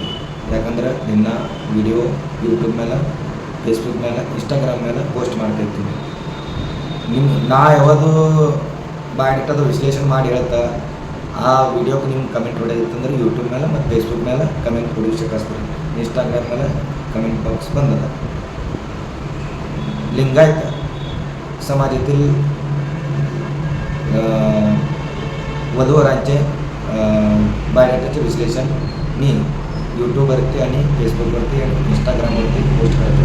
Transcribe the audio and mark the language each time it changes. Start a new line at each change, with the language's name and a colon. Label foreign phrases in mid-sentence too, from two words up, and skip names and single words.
Kannada: ಯಾಕಂದ್ರೆ ನಿನ್ನ ವಿಡಿಯೋ ಯೂಟ್ಯೂಬ್ ಮೇಲೆ, ಫೇಸ್ಬುಕ್ ಮೇಲೆ, ಇನ್ಸ್ಟಾಗ್ರಾಮ್ ಮೇಲೆ ಪೋಸ್ಟ್ ಮಾಡ್ತಾಯಿರ್ತೀನಿ. ನಾ ಯಾವುದು ಬಾಯ್ಡಾಟದ ವಿಶ್ಲೇಷಣೆ ಮಾಡಿ ಹೇಳ್ತಾ ಆ ವಿಡಿಯೋಕ್ಕೆ ನಿಮ್ಗೆ ಕಮೆಂಟ್ ಹೊಡೆದಿತ್ತಂದ್ರೆ ಯೂಟ್ಯೂಬ್ ಮೇಲೆ ಮತ್ತು ಫೇಸ್ಬುಕ್ ಮೇಲೆ ಕಮೆಂಟ್ ಹೊಡಿಸಕ್ಕಾಸ್ತಾರೆ. ಇನ್ಸ್ಟಾಗ್ರಾಮ್ ಮೇಲೆ
English: comment box
Marathi: बंद होता. लिंगायत समाजातील वधूवरांचे बायोडाटाचे विश्लेषण मी यूट्यूबवरती आणि फेसबुकवरती आणि इंस्टाग्रामवरती पोस्ट करतो.